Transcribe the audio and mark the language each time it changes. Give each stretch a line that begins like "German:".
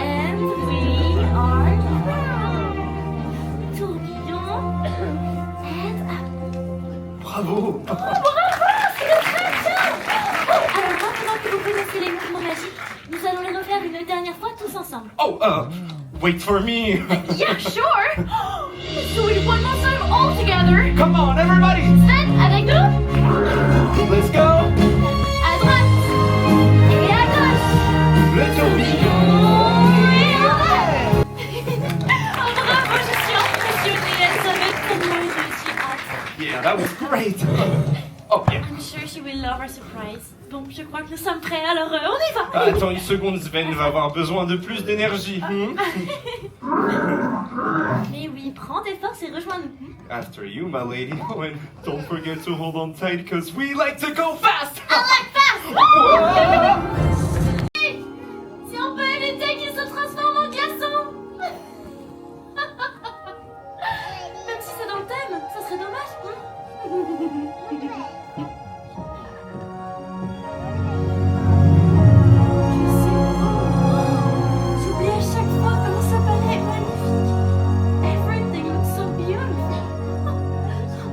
English: And we are down. Tourbillon. And up. Bravo.
French: Alors maintenant que vous connaissez les mouvements magiques, nous allons les refaire une dernière fois tous ensemble.
English: Oh, wait for me. Yeah, sure. Let's do it one more time all together. Come on, everybody.
French: Sven, avec nous.
English: Let's go.
French: À droite et à gauche. Le tourbillon. Et en l'air. Oh, bravo, je suis impressionnée. Elle savait tellement et je suis hâte.
English: Yeah, that was great. Oh, yeah. I'm sure she will love our surprise.
French: Bon, je crois que nous sommes prêts, alors on y va. Attends une seconde, Sven va avoir besoin de plus d'énergie. Mais oui, prends tes forces et rejoins-nous.
English: After you, my lady. Oh, and don't forget to hold on tight, because we like to go fast. I like fast. Whoa.
French: Si on peut éviter qu'il se transforme en glaçon. Même si c'est dans le thème, ça serait dommage. J'oublie à chaque fois comment ce palais est magnifique.
English: Everything looks so beautiful.